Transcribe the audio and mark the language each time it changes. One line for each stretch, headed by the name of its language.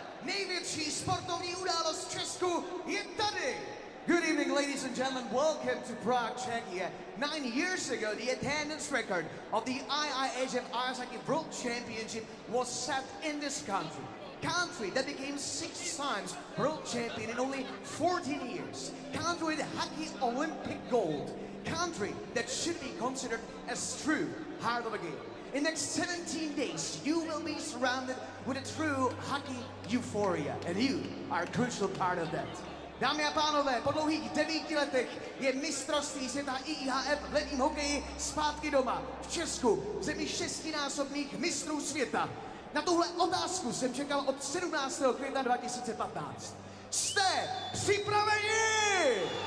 Czech: Největší sportovní událost v Česku je tady!
English: Good evening, ladies and gentlemen. Welcome to Prague, Czechia. 9 years ago, the attendance record of the IIHF Ice Hockey World Championship was set in this country. Country that became 6 times world champion in only 14 years. Country with hockey Olympic gold. Country that should be considered as true heart of a game. In the next 17 days, you will be surrounded with a true hockey euphoria, and you are a crucial part of that.
Czech: Dámy a pánové, po dlouhých 9 letech je mistrovství světa IIHF v ledním hokeji zpátky doma v Česku, v zemi 6násobných mistrů světa. Na tuhle otázku jsem čekal od 17. května 2015. Jste připraveni?